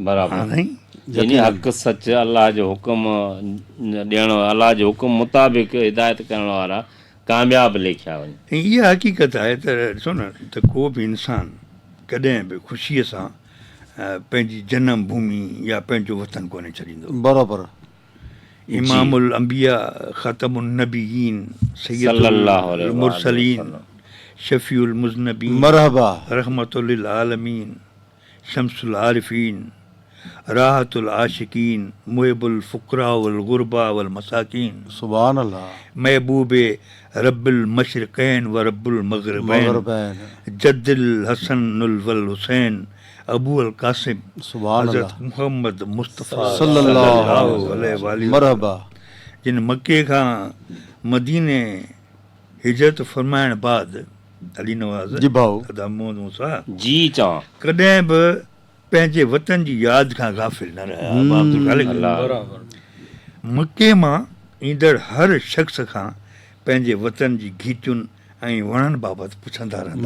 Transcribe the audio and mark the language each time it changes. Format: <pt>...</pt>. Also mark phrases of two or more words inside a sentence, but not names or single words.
<sd>बराबरि यानी हक़ सच अलाह जो हुकुम ॾियण अलाह जो हुकुम मुताबिक़ हिदायत करण वारा कामयाब लेखिया वञे। ऐं इहा हक़ीक़त आहे त ॾिसो न त को बि इंसानु कॾहिं बि ख़ुशीअ सां पंहिंजी जनम भूमि या पंहिंजो वतन कोन्हे छॾींदो। बराबरि।</sd> <ar>إمام الأنبياء خاتم النبيين سيد المرسلين شفيع المذنبين मरहबा رحمة للعالمين شمس العارفين راحة العاشقين محب الفقراء والغرباء والمساكين سبحان الله محبوب رب المشرقين ورب المغربين جد الحسن والحسين أبو القاسم सुभान हज़रत अल्लाह मुहम्मद मुस्तफ़ा صلى الله عليه مرحبا</ar> <sd>जिन मके खां मदीने हिजरत फरमाइण बाद अली नवाज़ जी भाऊ ख़ुदा मोहम्मद मूसा जी चवां कॾहिं बि पंहिंजे वतन जी यादि खां गाफ़िल न रहिया। मके मां ईंदड़ हर शख़्स खां पंहिंजे वतन जी गीचुनि ऐं वणनि बाबति पुछंदा रहंदा।</sd>